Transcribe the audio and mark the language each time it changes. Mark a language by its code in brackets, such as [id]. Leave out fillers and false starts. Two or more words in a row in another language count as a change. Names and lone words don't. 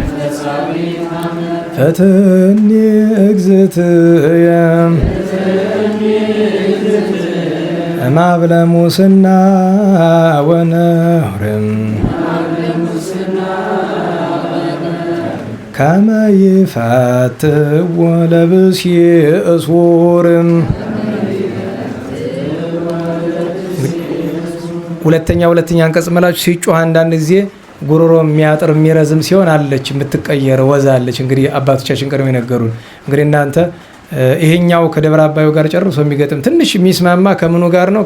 [gez] ፈትኒ እግዝእትየ እማብለ ሙስና ወነውርም ከመ ይፈትዎ ለብእሲ እሱርም። ሁለተኛ [am] አንቀጽ መላችሁ ሲጮህ አንዳንድ ጊዜ ጉሮሮ የሚያጥር የሚረዝም ሲሆን አለች የምትቀየር ወዛ አለች። እንግዲህ አባቶቻችን ቀድሞ የነገሩን። እንግዲህ እናንተ ይሄኛው ከደብረ አባዩ ጋር ጨርሶ የሚገጥም ትንሽ የሚስማማ ከምኑ ጋር ነው?